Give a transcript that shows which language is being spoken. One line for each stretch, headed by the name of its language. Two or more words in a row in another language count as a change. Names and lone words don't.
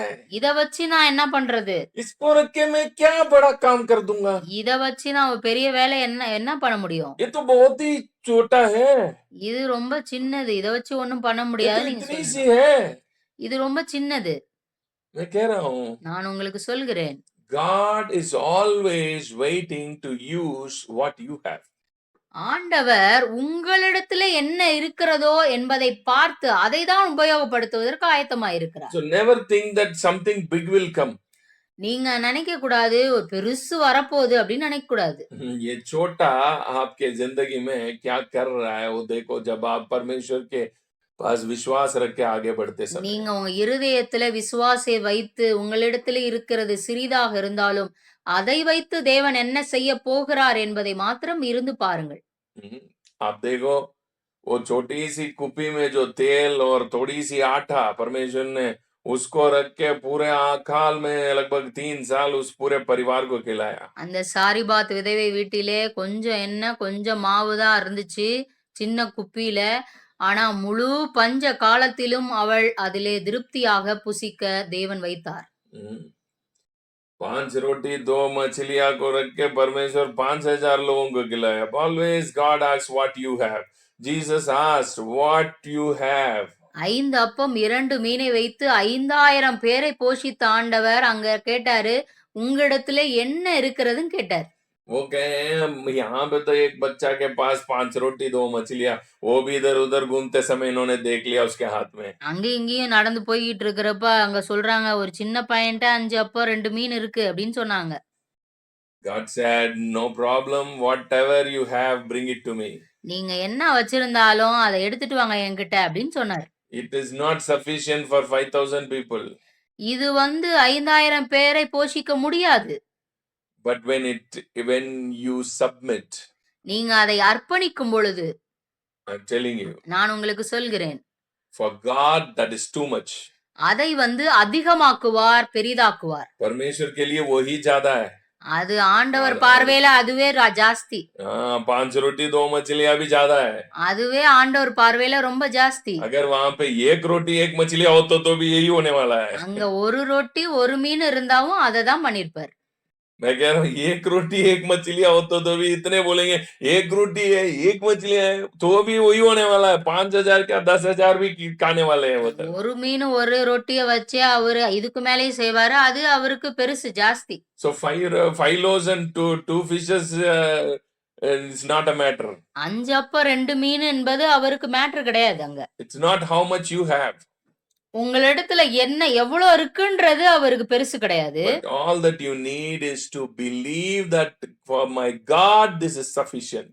Tamil: இத வச்சு நான் என்ன பண்றது?
Hindi: इसको रख के मैं क्या बड़ा काम कर दूंगा?
Tamil: இத வச்சு நான் ஒரு பெரிய வேலை என்ன பண்ண முடியும்?
Hindi: ये तो बहुत ही छोटा है.
Tamil: இது ரொம்ப சின்னது. இத வச்சு ஒண்ணும் பண்ண முடியாது நீங்க
Hindi: इतनी सी
Tamil: சொல்லுங்க.
Hindi: है.
Tamil: இது ரொம்ப சின்னது.
Hindi: मैं कह रहा हूँ.
Tamil: நான் உங்களுக்கு சொல்கிறேன்.
English: God is always waiting to use what you have.
Tamil: ஆண்டவர் உங்களிடத்துல என்ன இருக்கிறதோ என்பதை பார்த்து அதை தான் உபயோகப்படுத்துவதற்கு ஆயத்தமாயிருக்கிறார்.
English: So never think that something big will come.
Tamil: நீங்க நினைக்க கூடாது ஒரு பெருசு வரப்போகுது அப்படின்னு நினைக்க கூடாது.
Hindi: ये छोटा आपके जिंदगी में क्या कर रहा है वो देखो जब आप परमेश्वर के पास विश्वास रख के आगे बढ़ते समय.
Tamil: நீங்க உங்க இருதயத்துல விசுவாசை வைத்து உங்களிடத்துல இருக்கிறது சிறிதாக இருந்தாலும் அதை வைத்து தேவன் என்ன செய்ய போகிறார் என்பதை மாத்திரம் இருந்து பாருங்கள்.
Hindi: आप देखो वो छोटी सी कुपी में जो तेल और थोड़ी सी आटा परमेश्वर ने उसको रख के पूरे आकाल में लगभग 3 साल उस पूरे परिवार को खिलाया.
Tamil: அந்த சாரிபாத் விதவை வீட்டிலே கொஞ்சம் எண்ணெய் கொஞ்சம் மாவு தான் இருந்துச்சு சின்ன குப்பியில. ஆனா முழு பஞ்ச காலத்திலும் அவள் அதிலே திருப்தியாக புசிக்க தேவன் வைத்தார்.
Hindi: 5 रोटी 2 मछलियां को रख के परमेश्वर 5000 लोगों को खिलाया.
English: Always God asks what you have. Jesus asked what you have.
Tamil: 5 அப்பம் 2 மீனை வைத்து 5000 பேரை போஷித்த ஆண்டவர் அங்க கேட்டாரு உங்களிடத்துல என்ன இருக்கிறதுன்னு கேட்டார்.
Hindi: वो कहे यहाँ पे तो एक बच्चा के पास 5 रोटी 2 मछलियां, वो भी इधर उधर घूमते समय इन्होंने देख लिया उसके हाथ में.
Tamil: அங்க இங்கேயும் நடந்து போயிட்டு இருக்கிறப்ப அங்க சொல்றாங்க ஒரு சின்ன பையன்ட்ட 5 அப்பம் 2 மீன் இருக்கு அப்படின்னு சொன்னாங்க.
English: God said no problem, whatever you have bring it to me.
Tamil: நீங்க என்ன வச்சிருந்தாலும் அதை எடுத்துட்டு வாங்க என்கிட்ட அப்படின்னு சொன்னார்.
English: It is not sufficient for 5000 people.
Tamil: இது 5000 பேரை போஷிக்க முடியாது.
English: But when you submit,
Tamil: நீங்க அதை அர்ப்பணிக்கும் பொழுது,
English: I'm telling you,
Tamil: நான் உங்களுக்கு சொல்கிறேன்,
English: for God that is too much.
Tamil: அதை அதிகமாக்குவார், பெரிதாக்குவார்.
Hindi: परमेश्वर के लिए वो ही ज्यादा है.
Tamil: அது ஆண்டவர் பார்வையில அதுவே ஜாஸ்தி.
Hindi: 5 रोटी 2 मछलियां भी ज्यादा है.
Tamil: அதுவே ஆண்டவர் பார்வையில ரொம்ப ஜாஸ்தி.
Hindi: अगर वहां पे 1 रोटी 1 मछली हो तो भी यही होने वाला है.
Tamil: அங்க ஒரு ரொட்டி ஒரு மீன் இருந்தாவும் அதை தான் பண்ணிருப்பார்.
Hindi: मैं कह रहा हूँ 1 रोटी 1 मछलियां हो तो भी इतने बोलेंगे 1 रोटी है 1 मछली है तो भी वही होने वाला है. 5000 क्या 10,000 भी खाने वाले हैं. मतलब
Tamil: ஒரு மீன் ஒரு ரொட்டிய வச்சு அவரு இதுக்கு மேலேயும் செய்வாரு. அது அவருக்கு பெருசு ஜாஸ்தி.
English: So 5 loaves and 2 fishes is not a matter.
Tamil: 5 அப்பம் 2 மீன் என்பது அவருக்கு மேட்டர் கிடையாது அங்க.
English: It's not how much you have.
Tamil: உங்களிடத்துல என்ன எவ்வளவு இருக்குன்றது அவருக்கு பெருசு கிடையாது.
English: But all that you need is to believe that for my God this is sufficient.